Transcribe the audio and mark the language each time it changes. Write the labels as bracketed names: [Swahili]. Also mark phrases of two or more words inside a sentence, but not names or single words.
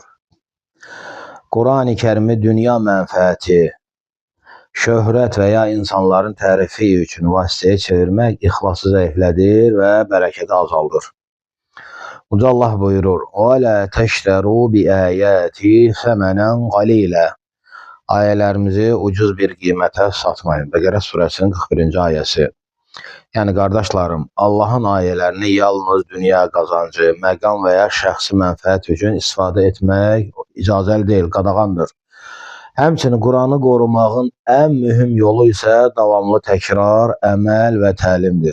[Azerbaijani] Quran-ı Kərimi dünya mənfəəti, şöhrət və ya insanların tərifi üçün vasitəyə çevirmək ixlası zəiflədir və bərəkəti azaldır. Uca Allah buyurur: [Arabic] وَلَا تَشْتَرُوا بِآيَاتِي ثَمَنًا قَلِيلًا. [Azerbaijani] Ayələrimizi ucuz bir qiymətə satmayın. Bəqərə surəsinin 41-ci ayəsi. Yəni qardaşlarım, Allahın ayələrini yalnız dünya qazancı, məqam və ya şəxsi mənfəət üçün istifadə etmək icazəli deyil, qadağandır. Həmçinin Quranı qorumağın ən mühüm yolu isə davamlı təkrar, əməl və təlimdir.